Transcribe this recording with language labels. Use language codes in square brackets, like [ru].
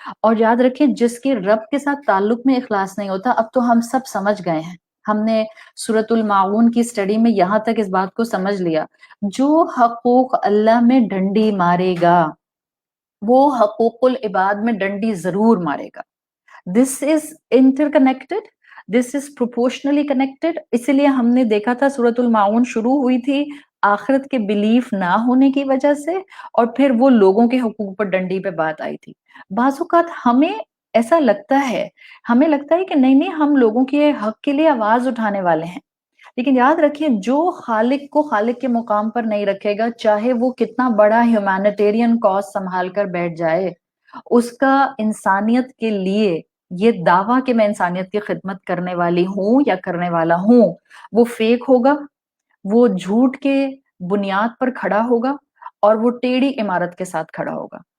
[ur] اور یاد رکھیں جس کے رب کے ساتھ تعلق میں اخلاص نہیں ہوتا، اب تو ہم سب سمجھ گئے ہیں، ہم نے سورۃ الماعون کی سٹڈی میں یہاں تک اس بات کو سمجھ لیا، جو حقوق اللہ میں ڈنڈی مارے گا وہ حقوق العباد میں ڈنڈی ضرور مارے گا. [en] This is interconnected, this is proportionally connected. [ur] اسی لیے ہم نے دیکھا تھا سورۃ الماعون شروع ہوئی تھی آخرت کے بلیف نہ ہونے کی وجہ سے، اور پھر وہ لوگوں کے حقوق پر ڈنڈی پہ بات آئی تھی. بعض اوقات ہمیں ایسا لگتا ہے، ہمیں لگتا ہے کہ نہیں ہم لوگوں کے حق کے لیے آواز اٹھانے والے ہیں، لیکن یاد رکھیں جو خالق کو خالق کے مقام پر نہیں رکھے گا، چاہے وہ کتنا بڑا ہیومینیٹیرین کاز سنبھال کر بیٹھ جائے، اس کا انسانیت کے لیے یہ دعویٰ کہ میں انسانیت کی خدمت کرنے والی ہوں یا کرنے والا ہوں وہ فیک ہوگا، وہ جھوٹ کے بنیاد پر کھڑا ہوگا اور وہ ٹیڑھی عمارت کے ساتھ کھڑا ہوگا.